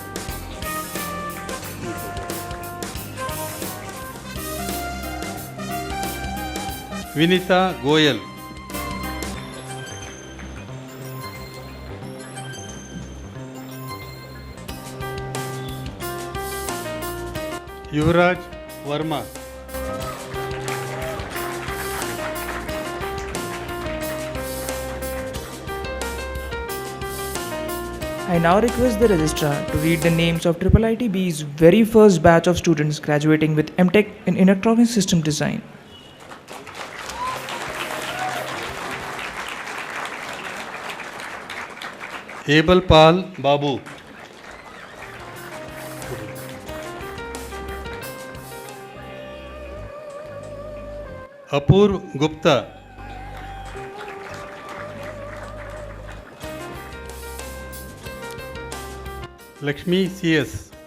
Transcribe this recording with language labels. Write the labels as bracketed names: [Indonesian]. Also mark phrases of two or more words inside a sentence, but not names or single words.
[English] Vinita Goyal. Yuvraj Verma. I now request the registrar to read the names of IIIT-B's very first batch of students graduating with M.Tech in Electronic System Design. Abel Pal Babu. Apurv Gupta. Lakshmi CS.